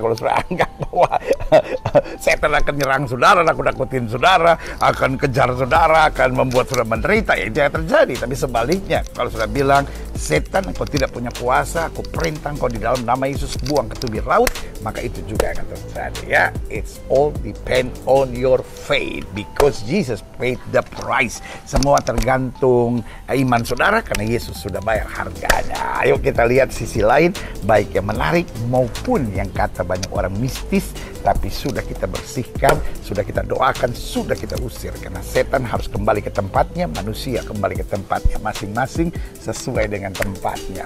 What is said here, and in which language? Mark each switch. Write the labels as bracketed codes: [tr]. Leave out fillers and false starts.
[id] Kalau saudara anggap bahwa setan akan nyerang saudara, nakut-nakutin saudara, akan kejar saudara, akan membuat saudara menderita, ya itu yang terjadi. Tapi sebaliknya, kalau saudara bilang, setan, kau tidak punya kuasa, aku perintah kau di dalam nama Yesus buang ke tubir laut, maka itu juga akan terjadi. [en] Ya, it's all depend on your faith, because Jesus paid the price. [id] Semua tergantung iman saudara, karena Yesus sudah bayar harganya. Ayo kita lihat sisi lain, baik yang menarik maupun yang kata banyak orang mistis, tapi sudah kita bersihkan, sudah kita doakan, sudah kita usir. Karena setan harus kembali ke tempatnya, manusia kembali ke tempatnya masing-masing sesuai dengan tempatnya.